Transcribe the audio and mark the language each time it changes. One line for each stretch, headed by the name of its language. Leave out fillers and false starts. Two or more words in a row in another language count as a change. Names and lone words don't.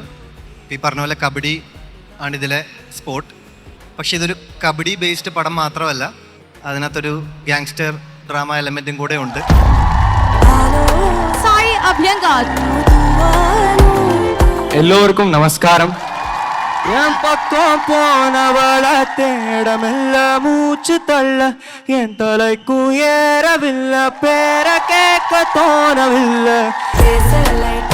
Malayalam: ഈ പറഞ്ഞ പോലെ കബഡി ആണ് ഇതിലെ സ്പോർട്ട്. പക്ഷെ ഇതൊരു കബഡി ബേസ്ഡ് പടം മാത്രമല്ല, അതിനകത്തൊരു
English: gangster drama element
Malayalam: കൂടെ ഉണ്ട്. Sai Abhyangar. എല്ലോർക്കും നമസ്കാരം.
Tamil: என் பக்கம் போனவள தேடமெல்ல மூச்சு தள்ள என் தலைக்கும் ஏறவில்லை, பேர கேட்க தோணவில்லை.